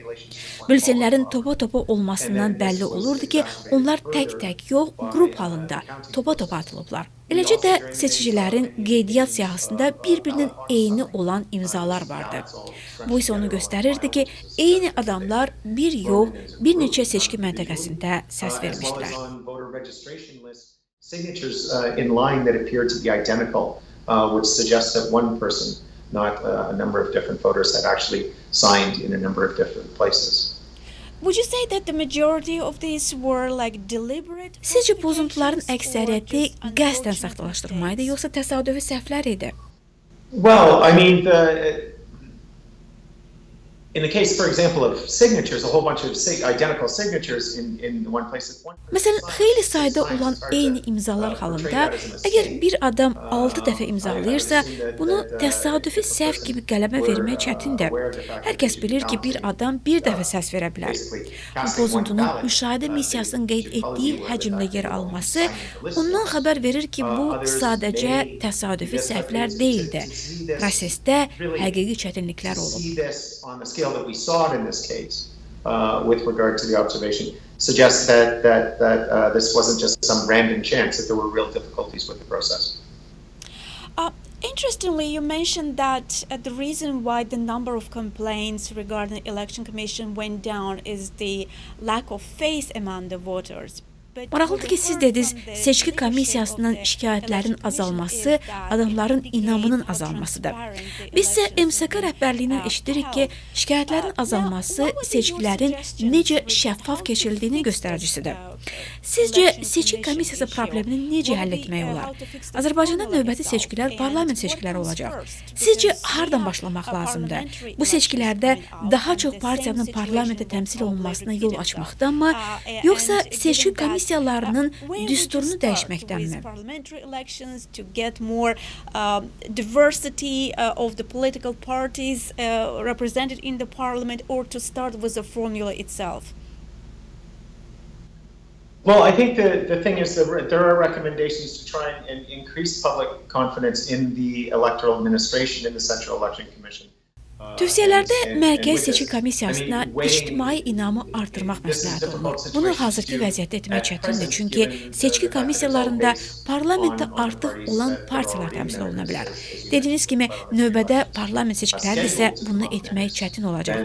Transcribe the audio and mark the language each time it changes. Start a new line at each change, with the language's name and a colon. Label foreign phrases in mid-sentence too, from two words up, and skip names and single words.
Azerbaijani: Bülletenlərin topa-topa olmasından bəlli olurdu ki, onlar tək-tək yox, qrup halında topa-topa atılıblar. Eləcə də seçicilərin qeydiyyat siyahısında bir-birinin eyni olan imzalar vardı. Bu isə onu göstərirdi ki, eyni adamlar bir yox, bir neçə seçki məntəqəsində səs vermişdilər.
English: Signatures in line that appeared to be identical, which suggests that one person, not a number of different voters, had actually signed in a number of different places. Would you say that the majority of these were like deliberate?
Azerbaijani: Sizcə pozuntuların əksəriyyəti qəsdən saxtalaşdırma idi, yoxsa təsadüfi səhvlər idi?
English: Well, I mean, in the case, for example, of signatures, a whole bunch of identical signatures in one place.
Azerbaijani: Məsələn, xeyli sayda olan eyni imzalar halında, əgər bir adam 6 dəfə imzalayırsa, bunu təsadüfi səhv kimi qələmə vermək çətindir. Hər kəs bilir ki, bir adam bir dəfə səs verə bilər. Bu pozuntunun müşahidə missiyasının qeyd etdiyi həcmdə yer alması ondan xəbər verir ki, bu sadəcə təsadüfi səhvlər deyildi. Prosesdə həqiqi çətinliklər olub.
English: That we saw it in this case with regard to the observation suggests that this wasn't just some random chance, that there were real difficulties with the process. Interestingly, you mentioned that the reason why the number of complaints regarding the election commission went down is the lack of faith among the voters.
Azerbaijani: Maraqlıdır ki, siz dediniz, seçki komissiyasının şikayətlərin azalması adamların inamının azalmasıdır. Biz isə MSK rəhbərliyindən eşidirik ki, şikayətlərin azalması seçkilərin necə şəffaf keçirildiyinin göstəricisidir. Sizcə, seçki komissiyası problemini necə həll etmək olar? Azərbaycanda növbəti seçkilər parlament seçkiləri olacaq. Sizcə, hardan başlamaq lazımdır? Bu seçkilərdə daha çox partiyanın parlamentə təmsil olunmasına yol açmaqdanmı, yoxsa seçki komissiyalarının düsturunu dəyişməkdənmi?
English: Parliamentary elections to get more diversity of the political parties represented in the parliament, or to start with the formula itself? Well, I think the thing is that there are recommendations to try and increase public confidence in the electoral administration, in the Central Election Commission.
Azerbaijani: Tövsiyələrdə Mərkəzi Seçki Komissiyasına ictimai inamı artırmaq məsləhət olunur. Bunu hazırki vəziyyətdə etmək çətindir, çünki seçki komissiyalarında parlamentdə artıq olan partiyalar təmsil oluna bilər. Dediyiniz kimi, növbədə parlament seçkiləri isə bunu etmək çətin olacaq.